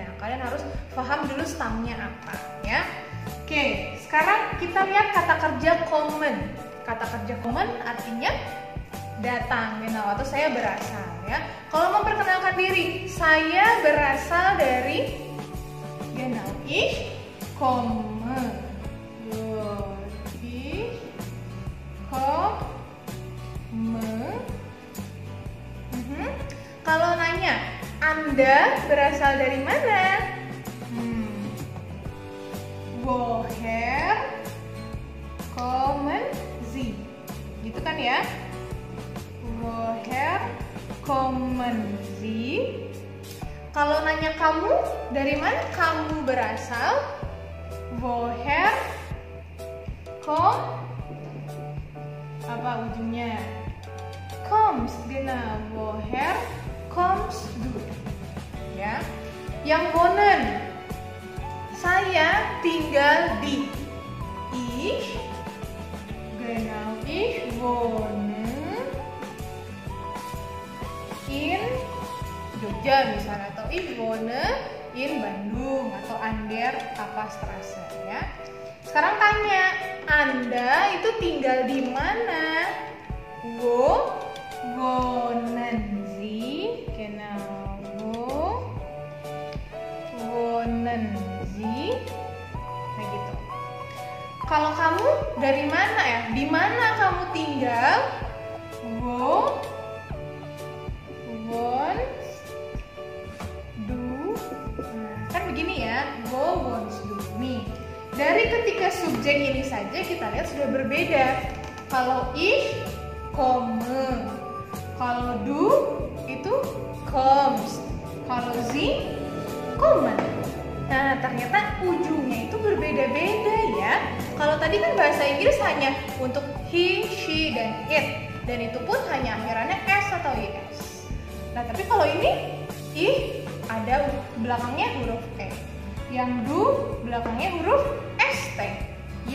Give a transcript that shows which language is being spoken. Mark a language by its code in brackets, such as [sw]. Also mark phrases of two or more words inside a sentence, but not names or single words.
[id] Kalian harus paham dulu stamnya apa ya. Oke, sekarang kita lihat kata kerja kommen. Kata kerja kommen artinya datang, genau, atau saya berasal ya. Kalau memperkenalkan diri, saya berasal dari genau, [de] ich komme. Ich komme. [id] Kalau nanya, Anda berasal dari mana? [de] Woher kommen Sie? [id] Gitu kan ya? [de] Woher kommen Sie? [id] Kalau nanya kamu, dari mana kamu berasal? Woher apa ujungnya? [de] Kommst, genau. Woher kommst du? [id] Ya. Yang wohnen, saya tinggal di. [de] Ich, genau, ich wohne in Jogja misalnya, atau ich wohne in Bandung atau an der Straße ya. [id] Sekarang tanya, Anda itu tinggal di mana? [de] Wo wohnen Sie? Genau, wo wohnen Sie? [id] Begitu. Kalau kamu dari mana ya? Di mana kamu tinggal? [de] Wo wohnst du? [id] Nah, kan begini ya. [de] Wo wohnst du? [id] Nih, dari ketika subjek ini saja kita lihat sudah berbeda. [de] Kalau ich komme, kalau du itu kommst, kalau sie kommen. [id] Nah, ternyata ujungnya itu berbeda-beda ya. Kalau tadi kan bahasa Inggris hanya untuk he, she, dan it, dan itu pun hanya akhirannya s atau is. Nah, tapi kalau ini ih ada belakangnya huruf e, yang du belakangnya huruf st.